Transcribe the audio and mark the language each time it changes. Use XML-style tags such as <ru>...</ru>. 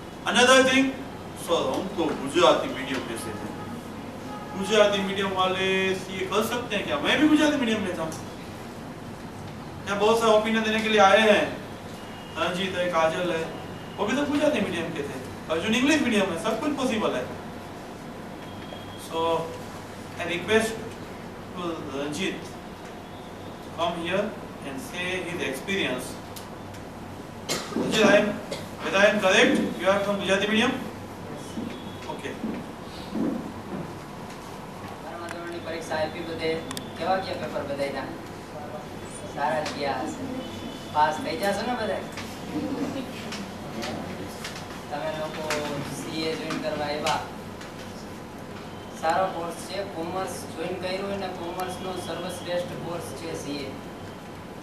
<en>another thing,</en> <hi>sir हम तो Gujarati medium में से थे, गुजराती मीडियम वाले सीए कर सकते हैं क्या? मैं भी गुजराती मीडियम में था। यहाँ बहुत सारे ओपिनियन देने के लिए आए हैं, रंजीत है, काजल है, वो भी तो गुजराती मीडियम के थे, अर्जुन इंग्लिश मीडियम में, सब कुछ पॉसिबल है।</hi> <en>So I request to Ranjit come here and say his experience. Whether I am correct, you are from Gujarati medium? Okay.</en> <gu>ધોરણની પરીક્ષા આપી, બધે કેવા ગયા પેપર બધાયના? સારા ગયા હશે, પાસ થઈ જશો ને બધા? તમે લોકો સીએ જોઈન કરવા આવ્યા, સારો કોર્સ છે, કોમર્સ જોઈન કર્યું હોય ને કોમર્સનો સર્વશ્રેષ્ઠ કોર્સ છે સીએ।</gu>